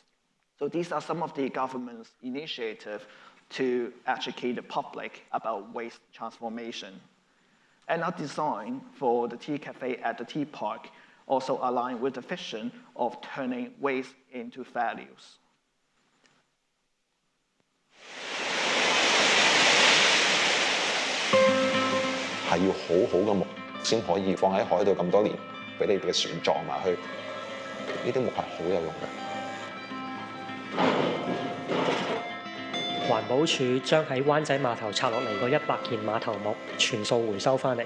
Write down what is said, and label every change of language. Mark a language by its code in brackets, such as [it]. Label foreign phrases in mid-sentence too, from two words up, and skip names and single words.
[en] So these are some of the government's initiatives to educate the public about waste transformation. And our design for the tea cafe at the Tea Park also align with the vision of turning waste into values. [yue] 係要好好嘅木先可以放喺海度咁多年，俾你嘅船撞埋去。呢啲木係好有用嘅。環保署將喺灣仔碼頭拆落嚟嗰100件碼頭木全數回收翻嚟。